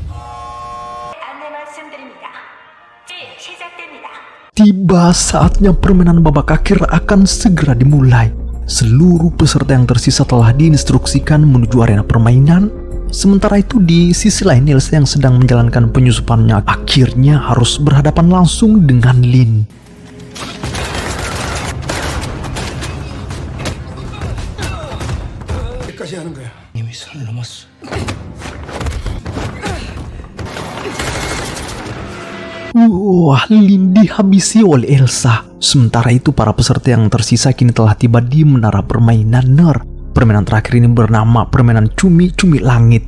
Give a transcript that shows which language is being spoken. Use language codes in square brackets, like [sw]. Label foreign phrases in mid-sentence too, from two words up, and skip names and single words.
[id] Tiba saatnya permainan babak akhir akan segera dimulai. Seluruh peserta yang tersisa telah diinstruksikan menuju arena permainan. Sementara itu di sisi lain, Elsa yang sedang menjalankan penyusupannya akhirnya harus berhadapan langsung dengan Lin. [ko] 여기까지 하는 거야. 이미 선을 넘었어. [id] Wah, Lin dihabisi oleh Elsa. Sementara itu para peserta yang tersisa kini telah tiba di menara permainan Ner. Permainan terakhir ini bernama permainan cumi-cumi langit.